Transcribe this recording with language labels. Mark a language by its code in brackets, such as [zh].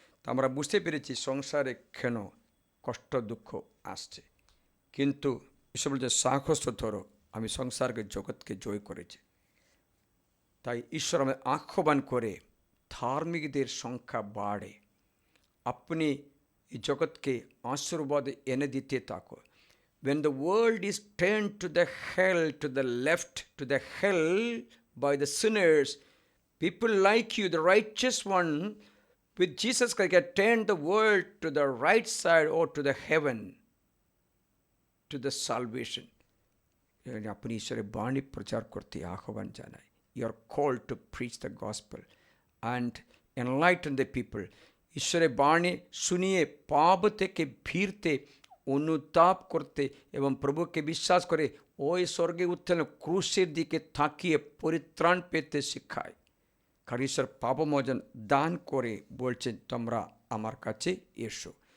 [bn] তা আমরা বুঝতে পেরেছি সংসারে কেন কষ্ট দুঃখ আসছে, কিন্তু ঈশ্বর বলছে সাহস ধরো, আমি সংসারকে জগৎকে জয় করেছি। তাই ঈশ্বর আমাদের আহ্বান করে ধার্মিকদের সংখ্যা বাড়ে, আপনি এই জগৎকে আশীর্বাদ এনে দিতে থাকো। [en] When the world is turned to the hell, to the left, to the hell by the sinners, people like you, the righteous one, with Jesus Christ, can turn the world to the right side or to the heaven, to the salvation. [bn] আপনি ঈশ্বরের বাণী প্রচার করতে আহ্বান জানায়। [en] You are called to preach the gospel and enlighten the people. [bn] ঈশ্বরের বাণী শুনিয়ে পাপ থেকে ফিরতে, অনুতাপ করতে এবং প্রভুকে বিশ্বাস করে ওই স্বর্গে উত্থান ক্রুশের দিকে তাকিয়ে পরিত্রাণ পেতে শিখায়। কারণ ঈশ্বর পাপমোচন দান করে বলছেন, তোমরা আমার কাছে এসো।